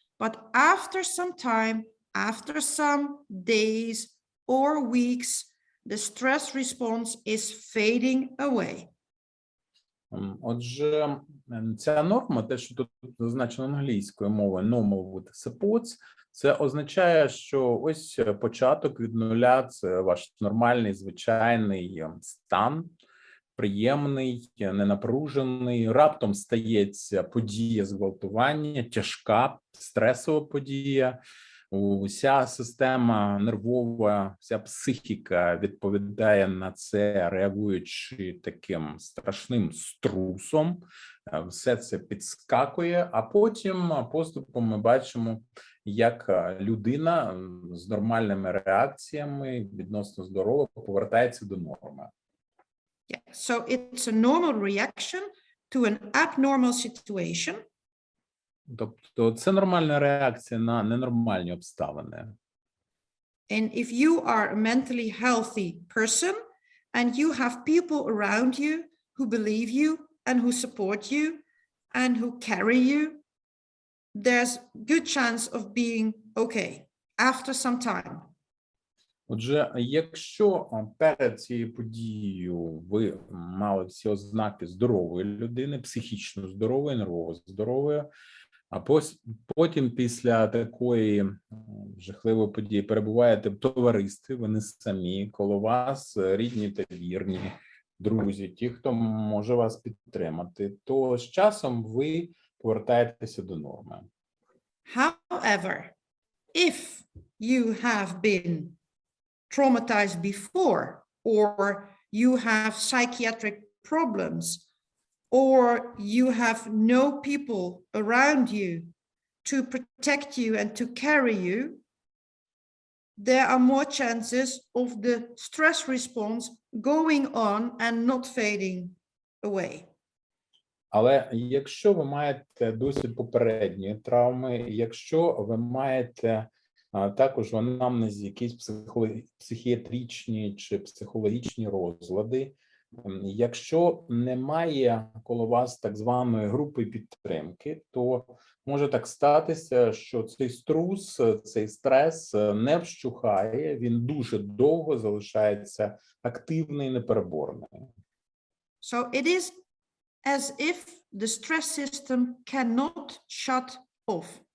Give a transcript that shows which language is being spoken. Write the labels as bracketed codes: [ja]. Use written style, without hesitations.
[en] But after some time, after some days or weeks, the stress response is fading away. [uk] Отже, ця норма, те, що тут зазначено англійською мовою, [en] normal with supports, [uk] це означає, що ось початок від нуля – це ваш нормальний, звичайний стан. приємний, ненапружений, раптом стається подія зґвалтування, тяжка стресова подія. Уся система нервова, вся психіка відповідає на це, реагуючи таким страшним струсом. Все це підскакує, а потім поступом ми бачимо, як людина з нормальними реакціями відносно здорова повертається до норми. [en] Yeah, so it's a normal reaction to an abnormal situation. [uk] Тобто це нормальна реакція на ненормальні обставини. [en] And if you are a mentally healthy person and you have people around you who believe you and who support you and who carry you, there's good chance of being okay after some time. [uk] Отже, якщо перед цією подією ви мали всі ознаки здорової людини, психічно здорової, нервово здорової, а потім після такої жахливої події перебуваєте в товаристві, ви не самі, коло вас рідні та вірні, друзі, ті, хто може вас підтримати, то з часом ви повертаєтеся до норми. [en] However, if you have been traumatized before, or you have psychiatric problems, or you have no people around you to protect you and to carry you, there are more chances of the stress response going on and not fading away. [uk] Але якщо ви маєте досвід попередньої травми, якщо ви маєте також в анамнезі якісь психіатричні чи психологічні розлади, якщо немає коло вас так званої групи підтримки, то може так статися, що цей струс, цей стрес не вщухає, він дуже довго залишається активний і непереборний. [en] So it is as if the stress system cannot shut off.